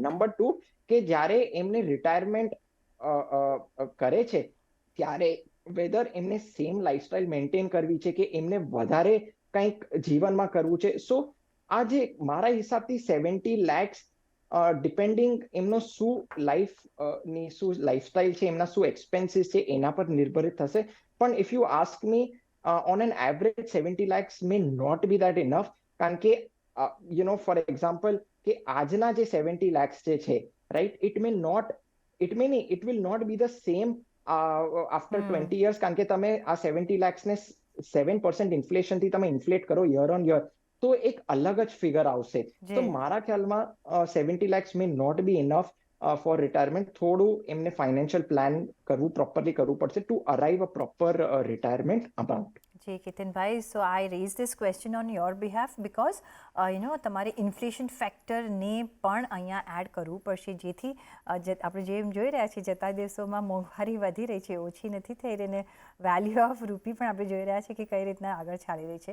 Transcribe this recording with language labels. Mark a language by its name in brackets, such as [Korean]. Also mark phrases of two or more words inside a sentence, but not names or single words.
[Gujarati] નંબર 2, કે જ્યારે એમને રિટાયરમેન્ટ કરે છે ત્યારે વેધર એમને [English] same lifestyle maintain [Gujarati] કરવી છે કે એમને વધારે કંઈક જીવનમાં કરવું છે. સો આ જે મારા હિસાબથી 70 lakhs ડિપેન્ડિંગ એમનો શું લાઈફસ્ટાઈલ છે, એમના શું એક્સપેન્સીસ છે એના પર નિર્ભરિત થશે. [English] પણ if you ask me, on an average 70 lakhs may not be that enough. [Gujarati] કારણ કે [English] for example [Gujarati] કે આજના જે 70 lakhs જે છે, [English] right, it will not be the same after 20 years. [Gujarati] કારણ કે તમે આ 70 lakhs ને 7% ઇન્ફ્લેશન થી તમે ઇન્ફ્લેટ કરો [English] year on year, [Gujarati] તો એક અલગ જ ફિગર આવશે. તો મારા ખ્યાલમાં [English] 70 lakhs may not be enough for retirement. [Gujarati] થોડું એમને [English] financial plan properly [Gujarati] કરવું પડશે [English] to arrive a proper retirement amount. [Gujarati] જી કેતનભાઈ, [English] so I raise this question on your behalf because [Gujarati] તમારે [English] inflation factorને [Gujarati] પણ અહીંયા એડ કરવું પડશે, જેથી આપણે જેમ જોઈ રહ્યા છીએ જતા દિવસોમાં મોંઘવારી વધી રહી છે, ઓછી નથી થઈ રહી, ને [English] value of rupee [Gujarati] પણ આપણે જોઈ રહ્યા છીએ કે કઈ રીતના આગળ ચાલી રહી છે.